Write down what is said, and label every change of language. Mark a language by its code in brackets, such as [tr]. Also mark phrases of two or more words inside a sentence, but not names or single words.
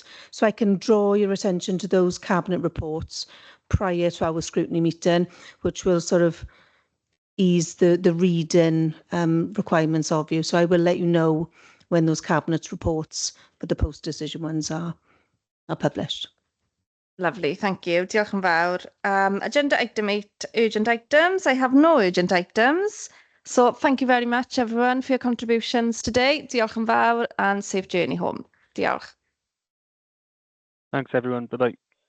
[en] So I can draw your attention to those cabinet reports prior to our scrutiny meeting, which will sort of ease the reading requirements of you. So I will let you know when those cabinet reports for the post decision ones are published. Lovely, thank you. [cy] Diolch yn fawr. [en] Agenda item 8, urgent items. I have no urgent items. So thank you very much, everyone, for your contributions today. [cy] Diolch yn fawr [en] and safe journey home. Diolch. Thanks, everyone. Bye-bye.